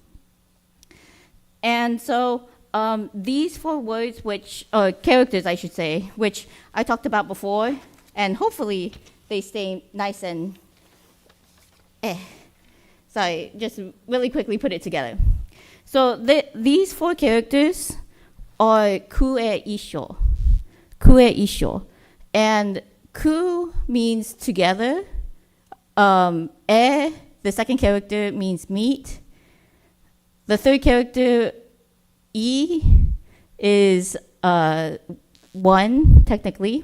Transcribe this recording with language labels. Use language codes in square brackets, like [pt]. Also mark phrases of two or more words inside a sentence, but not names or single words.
[en] And so these 4 words, or characters I should say, which I talked about before, and hopefully they stay nice and sorry, just really quickly put it together. So these 4 characters are [ja] 倶会一処. 倶会一処. [en] And ku means together. The second character means meet. The third character, I, is 1, technically.